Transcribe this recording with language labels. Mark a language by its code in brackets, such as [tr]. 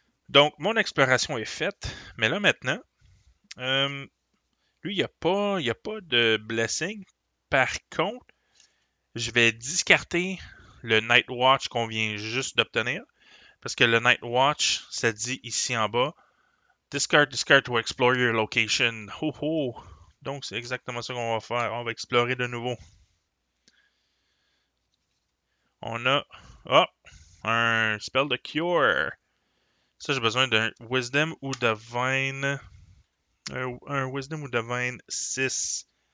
[fr] Donc, mon exploration est faite, mais là maintenant, lui, il n'y a pas de blessing. Par contre, je vais discarter le Night Watch qu'on vient juste d'obtenir, parce que le Night Watch, ça dit ici en bas, [en] Discard to explore your location. Ho ho! [fr] Donc, c'est exactement ça qu'on va faire. On va explorer de nouveau. On a... Oh! Un spell de cure. Ça, j'ai besoin d'un Wisdom ou Divine. Un Wisdom ou Divine 6.